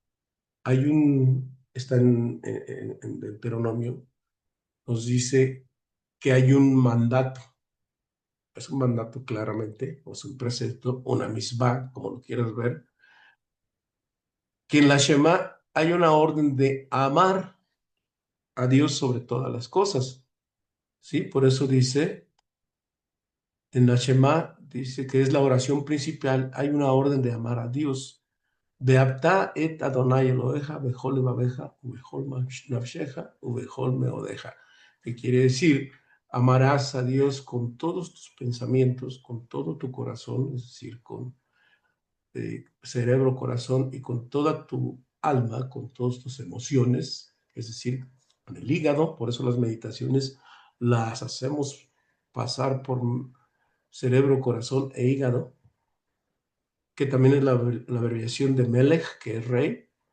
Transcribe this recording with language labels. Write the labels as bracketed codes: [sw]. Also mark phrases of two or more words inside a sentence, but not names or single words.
[es] está en Deuteronomio, nos dice que hay un mandato, es un mandato claramente, o es un precepto, una misbah, como lo quieras ver, que en la Shema hay una orden de amar a Dios sobre todas las cosas, ¿sí? Por eso dice, en la Shema, dice que es la oración principal, hay una orden de amar a Dios. [he] ואהבת את אדני אלהיך בכל לבבך ובכל נפשך ובכל מאדך. [es] Que quiere decir, amarás a Dios con todos tus pensamientos, con todo tu corazón, es decir, con cerebro, corazón y con toda tu alma, con todas tus emociones, es decir, con el hígado. Por eso las meditaciones las hacemos pasar por cerebro, corazón e hígado, que también es la abreviación de Melech, que es rey.